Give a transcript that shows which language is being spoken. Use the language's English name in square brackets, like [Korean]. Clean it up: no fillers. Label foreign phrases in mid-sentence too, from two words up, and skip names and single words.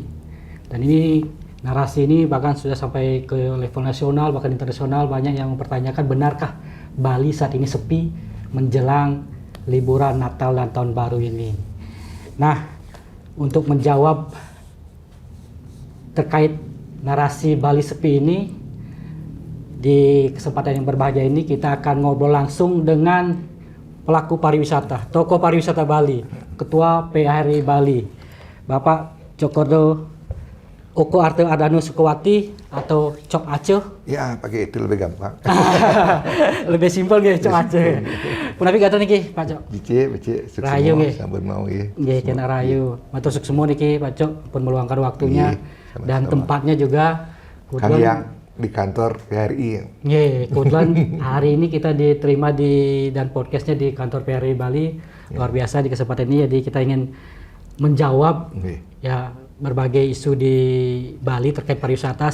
[Indonesian] Dan ini narasi ini bahkan sudah sampai ke level nasional bahkan internasional, banyak yang mempertanyakan benarkah Bali saat ini sepi menjelang liburan Natal dan Tahun Baru ini. Nah, untuk menjawab terkait narasi Bali sepi ini, di kesempatan yang berbahagia ini kita akan ngobrol langsung dengan pelaku pariwisata, tokoh pariwisata Bali, Ketua PHRI Bali, Bapak Cokordo Oko Arte Adano Sukowati atau Cok Aceh. Ya, pakai itu lebih gampang. Lebih simpel nggih Cok Aceh. [Balinese] Punapi kata niki Pak Cok. Bice, Rayu nggih. Sampun mau nggih. [Indonesian] Nggih, kena rayu. [Balinese] Matur suk [Indonesian] semua niki Pak Cok pun meluangkan waktunya dan tempatnya juga Kami yang di kantor PHRI. Nggih, kebetulan hari ini kita diterima dan podcastnya di kantor PHRI Bali. Luar biasa di kesempatan ini, jadi kita ingin menjawab ya berbagai isu di Bali terkait pariwisata.